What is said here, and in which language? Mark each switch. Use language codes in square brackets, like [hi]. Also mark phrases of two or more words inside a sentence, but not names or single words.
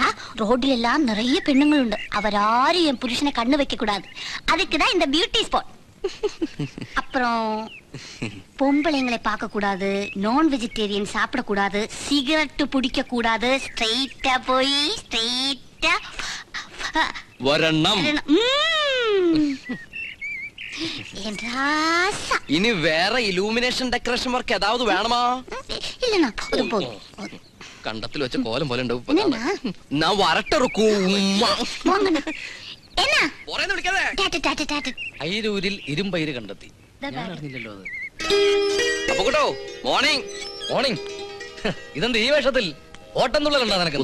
[ta] ரோட்ல எல்லாம் நிறைய பெண்ணுங்கள் உண்டு, அவராரும் என் புருஷனை கண்ணு வைக்க கூடாது, அதுக்குதான் இந்த பியூட்டி ஸ்பாட். அப்புறம் பொம்பளைங்களை பார்க்க கூடாது, நான் வெஜிடேரியன் சாப்பிட கூடாது, சிகரெட் பிடிக்க கூடாது, ஸ்ட்ரைட்டா போய் ஸ்ட்ரைட்டா வரணும். இனி வேற [en] illumination decoration work [ta] ஏதாவது வேணுமா? இல்லண்ணா போதும் போதும். [ml] കണ്ടത്തിൽ വെച്ച കോലം പോലെ ഉണ്ടാവും. ഞാൻ വരട്ടിറക്കൂ. അയിരൂരിൽ ഇരുമ്പയിര് കണ്ടെത്തി. ഞാൻ അറിഞ്ഞില്ലല്ലോ അത്. അപ്പൊ കേട്ടോ, മോർണിംഗ് മോർണിംഗ്. ഇതെന്ത് ഈ വേഷത്തിൽ? ഓട്ടം തുള്ളലുണ്ടോ നിനക്ക്?